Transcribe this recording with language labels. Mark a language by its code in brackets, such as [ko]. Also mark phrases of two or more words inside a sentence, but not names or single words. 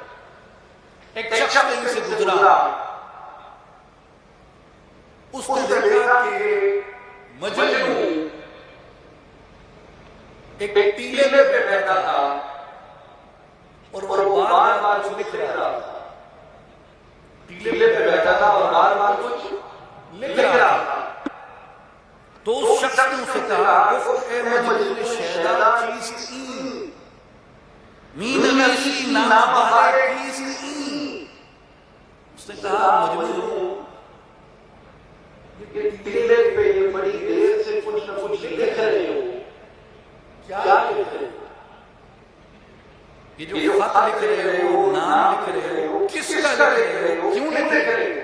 [ur] ایک شخص کہیں سے گزرا، اس نے دیکھا کہ مجنون ایک ٹیلے پہ بیٹھا تھا اور وہ بار بار کچھ لکھ رہا تھا، ٹیلے پہ بیٹھا تھا اور بار بار کچھ لکھ رہا تھا۔ تو اس شخص نے اسے کہا [fa] گفت اے مجنون شیدا چیست این مین نسی نابہار کیست این۔ [ur] اس نے کہا مجنون یہ ٹیلے پہ یہ بڑی دیر سے کچھ نہ کچھ لکھ رہے ہو، کیا لکھ رہے ہو؟ یہ جو خط لکھ رہے ہو، نام لکھ رہے ہو، کس کا لکھ رہے ہو، کیوں لکھ رہے ہو؟